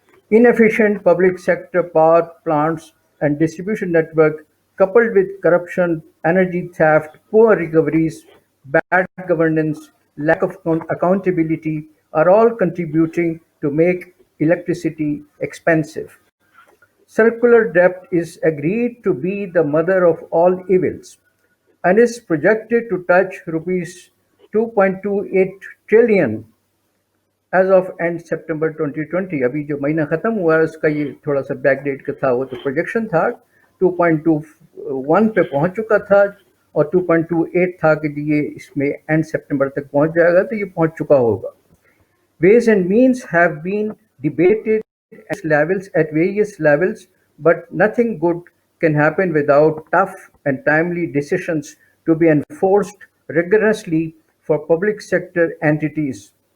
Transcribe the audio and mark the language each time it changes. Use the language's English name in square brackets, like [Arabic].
[English] Inefficient public sector power plants and distribution network, coupled with corruption, energy theft, poor recoveries, bad governance, lack of accountability, are all contributing to make electricity expensive. Circular debt is agreed to be the mother of all evils and is projected to touch rupees 2.28 trillion as of end September 2020. [Urdu] ابھی جو مہینہ ختم ہوا ہے اس کا یہ تھوڑا سا بیک ڈیٹ کا تھا, وہ تو پروجیکشن تھا 2.21 پہ پہنچ چکا تھا اور 2.28 تھا کہ یہ اس میں اینڈ سپٹمبر تک پہنچ جائے گا, تو یہ پہنچ چکا ہوگا. [English] Ways and means have been debated at various levels, but nothing good can happen without tough and timely decisions to be enforced rigorously for public sector entities.